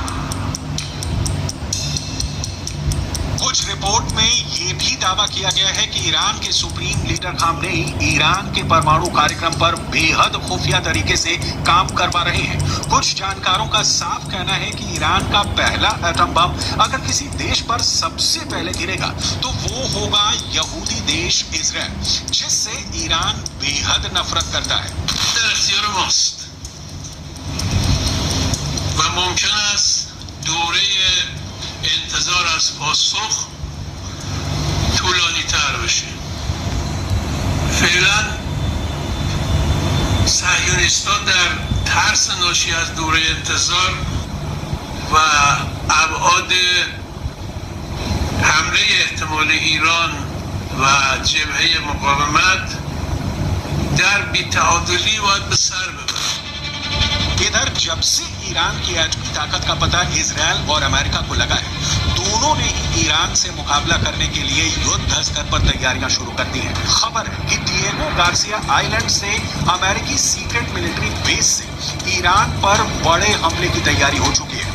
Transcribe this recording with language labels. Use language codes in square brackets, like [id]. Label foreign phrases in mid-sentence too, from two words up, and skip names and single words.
[hi] कुछ रिपोर्ट में ये भी दावा किया गया है कि ईरान के [en] supreme leader [hi] खामनेई ईरान के परमाणु कार्यक्रम पर बेहद खुफिया तरीके से काम करवा रहे हैं। कुछ जानकारों का साफ कहना है कि ईरान का पहला [en] atom bomb [hi] अगर किसी देश पर सबसे पहले गिरेगा तो वो होगा यहूदी देश इजराइल, जिससे ईरान बेहद नफरत करता है। [fa] انتظار از پاسخ طولانی تر بشه. فعلا صهیونیستان در ترس ناشی از دوره انتظار و ابعاد حمله احتمال ایران و جبهه مقاومت در بی‌تعادلی باید به سر ببرن. [hi] इधर जब से ईरान की एटमी ताकत का पता इजराइल और अमेरिका को लगा है, दोनों ने ही ईरान से मुकाबला करने के लिए युद्ध स्तर पर तैयारियां शुरू कर दी हैं। खबर है कि डिएगो गार्सिया आइलैंड से अमेरिकी [en] secret military base [hi] से ईरान पर बड़े हमले की तैयारी हो चुकी है।